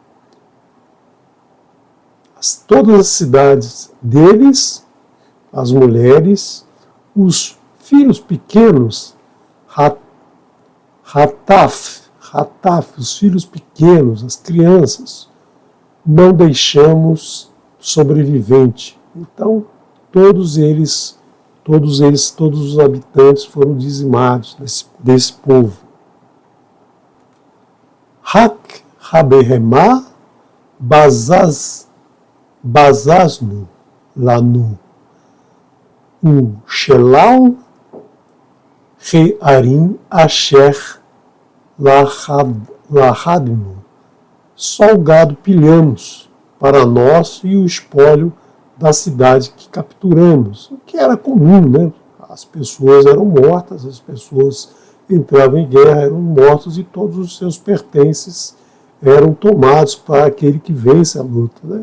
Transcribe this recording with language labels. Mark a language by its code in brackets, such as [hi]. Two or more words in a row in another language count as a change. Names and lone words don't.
[pt] Todas as cidades deles, as mulheres, os filhos pequenos, Hataf, os filhos pequenos, as crianças, não deixamos sobrevivente. Então, todos eles todos os habitantes foram dizimados desse povo. [he] רק הבהמה בזזנו לנו ושלל הערים אשר לכדנו. [pt] Só o gado pilhamos para nós e o espólio da cidade que capturamos, o que era comum, né? As pessoas eram mortas, as pessoas entravam em guerra, eram mortos e todos os seus pertences eram tomados para aquele que vence a luta, né?